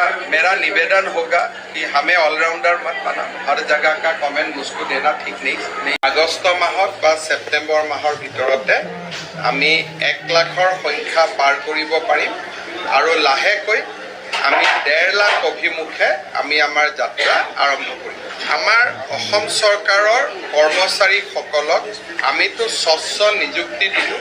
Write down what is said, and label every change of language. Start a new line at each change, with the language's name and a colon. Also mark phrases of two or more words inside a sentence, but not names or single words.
Hindi: मेरा निवेदन होगा कि हमें ऑलराउंडर मत बना, हर जगह का कमेंट मुझको देना ठीक नहीं।
Assamese: আগষ্ট মাহত বা সেপ্টেম্বৰ মাহৰ ভিতৰতে আমি 1 লাখৰ সংখ্যা পাৰ কৰিব পাৰিম আৰু লাহেকৈ আমি 1.5 লাখ অভিমুখে আমি আমাৰ যাত্ৰা আৰম্ভ কৰিম। আমাৰ অসম চৰকাৰৰ কৰ্মচাৰীসকলক আমিতো স্বচ্ছ নিযুক্তি দিলোঁ।